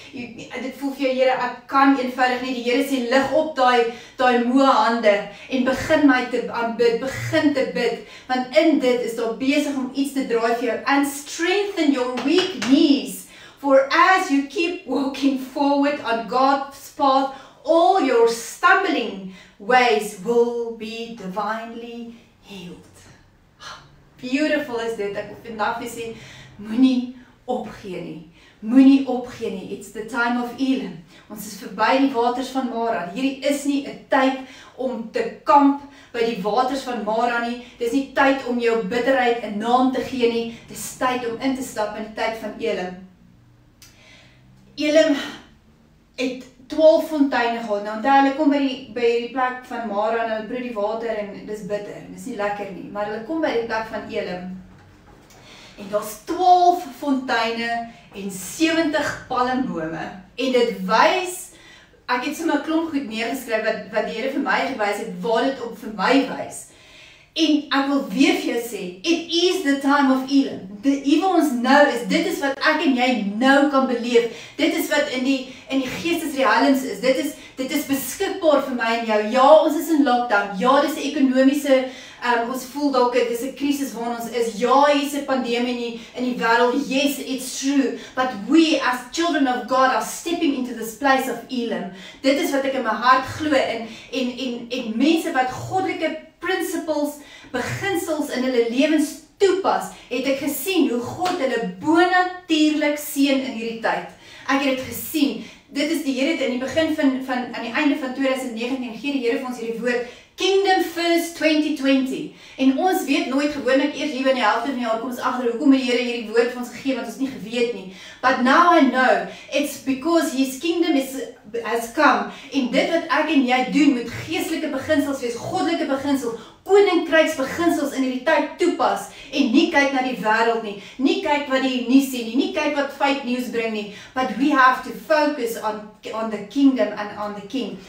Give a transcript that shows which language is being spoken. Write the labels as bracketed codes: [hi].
[af] Dit voel vir jou, Here, ek kan eenvoudig nie. Die Here sê lig op daai moe hande en begin my te aanbid, begin te bid, want in dit is daar besig om iets te draai vir jou. [en] And strengthen your weak knees, for as you keep walking forward on God's path, all your stumbling ways will be divinely healed. [af] Beautiful is dit. Ek wil vandag vir sê, moenie opgee nie. Moenie opgee nie. [en] It's the time of Elim. [af] Ons is verby die waters van Mara. Hierdie is nie 'n tyd om te kamp by die waters van Mara nie. Dis nie tyd om jou bitterheid 'n naam te gee nie. Dis tyd om in te stap in die tyd van Elim. Elim het 12 fonteine gehad. Nou onthou, hulle kom by die plek van Mara en hulle broei die water en dis bitter. Dis nie lekker nie, maar hulle kom by die plek van Elim. En daar's 12 fonteine en 70 palmbome. En dit wys, ek het sommer 'n klomp goed neergeskryf wat die Here vir my gewys het, waar dit op vir my wys. En ek wil weer vir jou sê, [en] it is the time of Elim. [af] Die wat ons nou is, dit is wat ek en jy nou kan beleef. Dit is wat in die geestesrealms is. Dit is beskikbaar vir my en jou. Ja, ons is in lockdown. Ja, dis 'n ekonomiese, ons voel dalk dis 'n krisis waarin ons is. Ja, hier's 'n pandemie in die wêreld. [en] Yes, it's true. But we as children of God are stepping into this place of Elim. [af] Dit is wat ek in my hart glo en mense wat goddelike principles, beginsels in hulle lewens toepas, het ek gesien hoe God hulle bonatuurlik seën in hierdie tyd. Ek het dit gesien. Dit is die Here in die begin van aan die einde van 2019 gee die Here vir ons hierdie woord Kingdom First 2020. En ons weet nooit gewoonlik eers hier in die helfte van die jaar kom ons agter hoekom die Here hierdie woord vir ons gegee want ons nie geweet nie. [en] But now I know it's because his kingdom has come. [af] En dit wat ek en jy doen moet geestelike beginsels wees, goddelike beginsels, koninkryksbeginsels in hierdie tyd toepas en nie kyk na die wêreld nie, nie kyk wat die nuus sê nie kyk wat fake news bring nie, [en] but we have to focus on the kingdom and on the king.